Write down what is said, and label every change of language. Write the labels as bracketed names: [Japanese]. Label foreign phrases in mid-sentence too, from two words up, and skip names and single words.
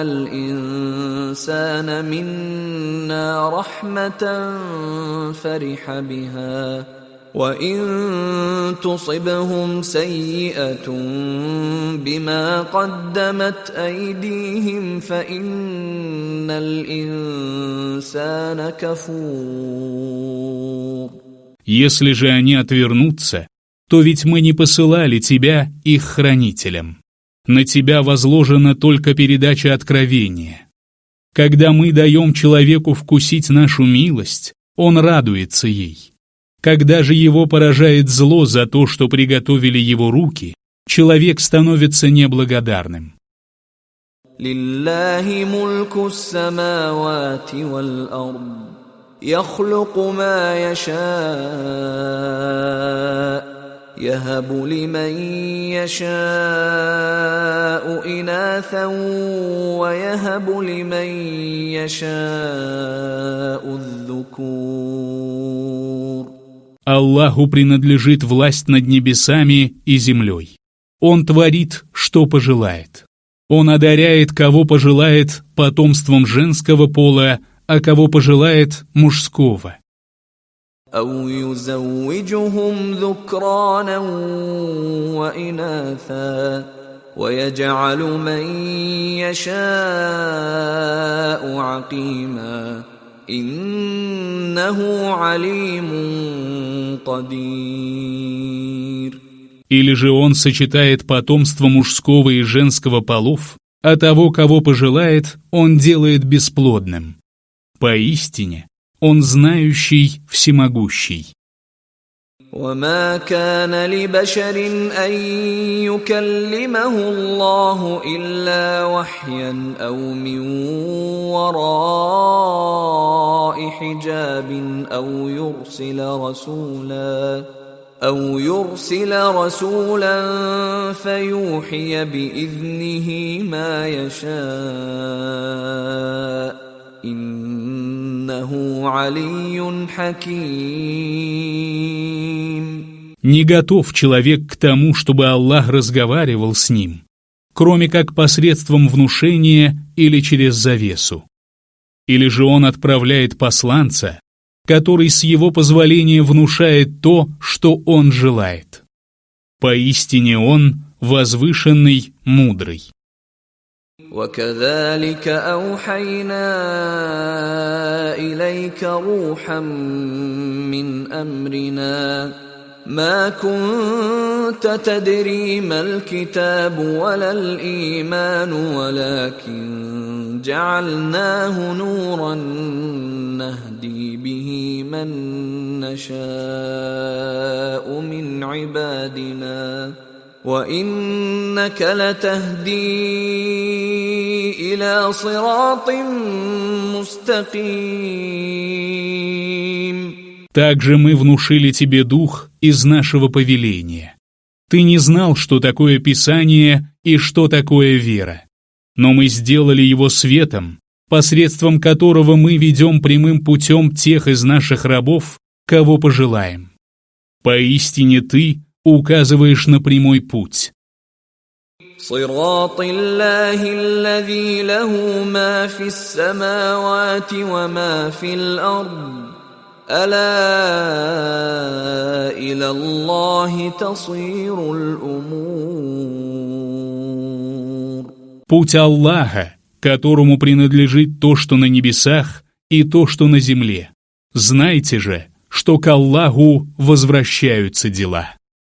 [Arabic] الإنسان منا رحمة فرح بها وإن تصبهم سيئة بما قدمت أيديهم فإن الإنسان كفور. [Russian] Если же они отвернутся, то ведь мы не посылали тебя их хранителям. На тебя возложена только передача откровения. Когда мы даем человеку вкусить нашу милость, он радуется ей. Когда же его поражает зло за то, что приготовили его руки, человек становится неблагодарным. [Arabic] لله ملك السماوات والأرض يخلق ما يشاء يهب لمن يشاء إناثا ويهب لمن يشاء الذكور. [Russian] Аллаху принадлежит власть над небесами и землей. Он творит, что пожелает. Он одаряет, кого пожелает, потомством женского пола, а кого пожелает, мужского. [Arabic] أو يزوجهم ذكرانا وإناثا ويجعل من يشاء عقيما إنه عليم قدير. [Russian] Или же он сочетает потомство мужского и женского полов, а того, кого пожелает, он делает бесплодным. Поистине, он знающий, всемогущий. [Arabic] وما كان لبشر أن يكلمه الله إلا وحيا أو من وراء حجاب أو يرسل رسولا فيوحي بإذنه ما يشاء إنه علي حكيم. [Russian] Не готов человек к тому, чтобы Аллах разговаривал с ним, кроме как посредством внушения или через завесу. Или же он отправляет посланца, который с его позволения внушает то, что он желает. Поистине он возвышенный, мудрый. [Arabic] وكذلك أوحينا إليك روحا من أمرنا ما كنت تدري ما الكتاب ولا الإيمان ولكن جعلناه نورا نهدي به من نشاء من عبادنا وإنك لتهدي إلى صراط مستقيم. [Russian] Также мы внушили тебе дух из нашего повеления. Ты не знал, что такое Писание и что такое вера. Но мы сделали его светом, посредством которого мы ведем прямым путем тех из наших рабов, кого пожелаем. Поистине ты указываешь на прямой путь. [Arabic] صراط الله الذي له ما في السماوات وما في الأرض ألا إلى الله تصير الأمور. [Russian] Путь Аллаха, которому принадлежит то, что на небесах, и то, что на земле. Знайте же, что к Аллаху возвращаются дела.